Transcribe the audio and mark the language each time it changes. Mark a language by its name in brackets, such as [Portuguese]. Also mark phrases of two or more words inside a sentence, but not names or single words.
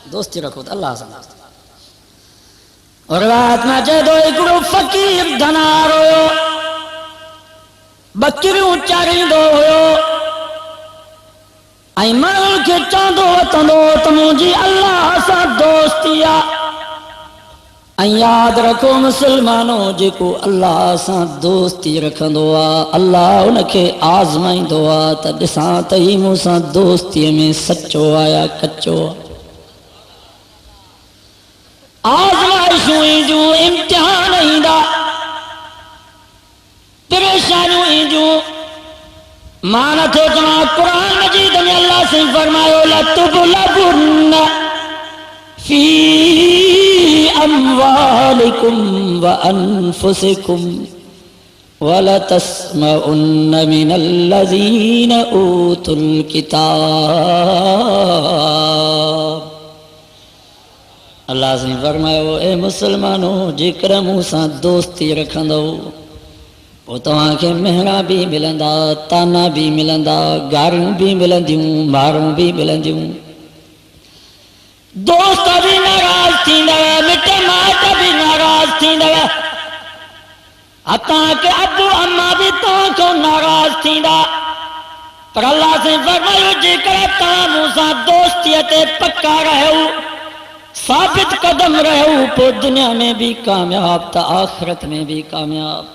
[Sindhi] दोस्ती रखो तो अल्लाह सां और रात में चेदो हिकिड़ो फ़कीर धनार हुयो बकरियूं चारींदो हुयो ऐं माण्हुनि खे चवंदो वठंदो त मुंहिंजी अल्लाह सां दोस्ती आहे ऐं यादि रखो मुस्लमानो जेको अल्लाह सां दोस्ती रखंदो आहे अल्लाह उनखे आज़माईंदो आहे त ॾिसां त ही मूंसां दोस्तीअ में सचो आहे या कचो आहे आज़माइशूं ईंदियूं इम्तिहान ईंदा परेशानियूं ईंदियूं मां नथो चवां क़ुर मजीद में अल्लाह से फरमायो [Arabic] لتبلون في أموالكم وأنفسكم ولتسمعن من الذين أوتوا [Sindhi] किताब अल्लाह से फरमायो ए मुसलमानो जेकर मूंसां दोस्ती रखंदो पोइ तव्हांखे मेहणा बि मिलंदा ताना बि मिलंदा गारियूं बि मिलंदियूं मारूं बि मिलंदियूं दोस्त भी नाराज थींदव मिट माइट भी नाराज थींदव हथां के अबू अम्मा भी तव्हां खां नाराज थींदा पर अल्लाह से फरमायो जेकर तव्हां मूंसां दोस्तीअ ते पक्का रहियो साबित कदम रहियो पोइ दुनिया में भी कामयाब त आखिरत में भी कामयाब